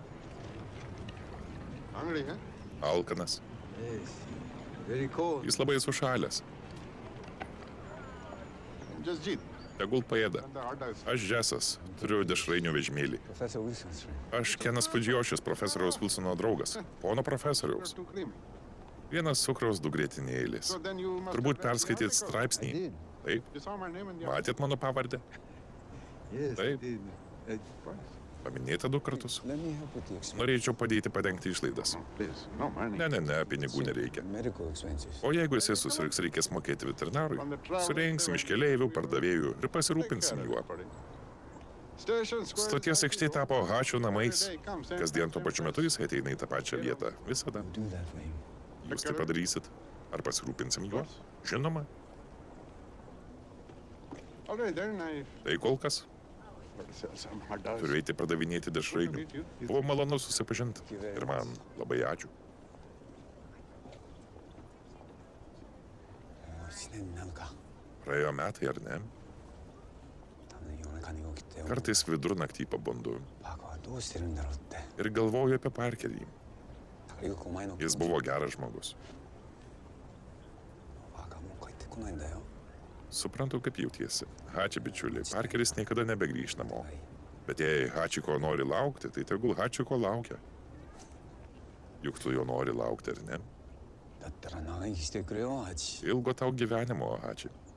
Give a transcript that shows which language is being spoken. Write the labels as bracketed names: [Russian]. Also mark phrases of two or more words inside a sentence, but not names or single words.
[English] Hungry, huh? [Lithuanian] Alkanas. [English] Yes. Very cold. [Lithuanian] Jis labai sušalęs. [English] Just Jeet. [Lithuanian] Tegul paėda. [English] And the hot dogs. [Lithuanian] Aš Džesas, turiu dešrainių vežimėlį. [English] Professor Wilson's friend. [Lithuanian] Aš Kenas Fudžiošis, profesoriaus Wilsono draugas. Pono profesoriaus. [English] Too creamy. [Lithuanian] Vienas cukraus, du grietinėlis. [English] So then you must [Lithuanian] Turbūt [English] have read the [Lithuanian] perskaitėt [English] article. [Lithuanian] straipsnį. Taip, [English] You saw my name in the [Lithuanian] matėt mano pavardę. [English] Yes, [Lithuanian] Taip. [English] I did. Of course. [Lithuanian] Paminėta 2 kartus. [English] Let me help with the expenses. [Lithuanian] Norėčiau padėti padengti išlaidas. [English] No, please. No money. [Lithuanian] Ne, pinigų nereikia. [English] Medical expenses. [Lithuanian] O jeigu jisai susirgs, reikės mokėti veterinarui. Surinksim iš keleivių, pardavėjų ir pasirūpinsim juo. [English] Station Square. [Lithuanian] Stoties aikštė tapo Hačio namais. Kasdien tuo pačiu metu jis ateina į tą pačią vietą. Visada. [English] Do that for him. [Lithuanian] Jūs tai padarysit? Ar pasirūpinsim juo? Žinoma. [English] All right, then I [Lithuanian] Tai kol kas [English] sell some hot dogs. [Lithuanian] turiu eiti pardavinėti dešrainių. Buvo malonu susipažinti. Ir man labai ačiū. [Japanese] 1 年になるか。 [Lithuanian] Praėjo metai, ar ne? [Japanese] 多分夜中に起きて、 [Lithuanian] Kartais vidurnaktį pabundu [Japanese] パーカーはどうしてるんだろうって。 [Lithuanian] ir galvoju apie Parkerį. [Japanese] よくお前の [Lithuanian] Jis buvo geras žmogus. [Japanese] パーカーもう帰ってこないんだよ。 [Lithuanian] Suprantu, kaip jautiesi. Hači, bičiuliai, Parkeris niekada nebegrįš namo. Bet jei Hačiko nori laukti, tai tegul Hačiko laukia. Juk tu jo nori laukti, ar ne? [Japanese] だったら長生きしてくれよ、ハチ。 [Lithuanian] Ilgo tau gyvenimo, Hači.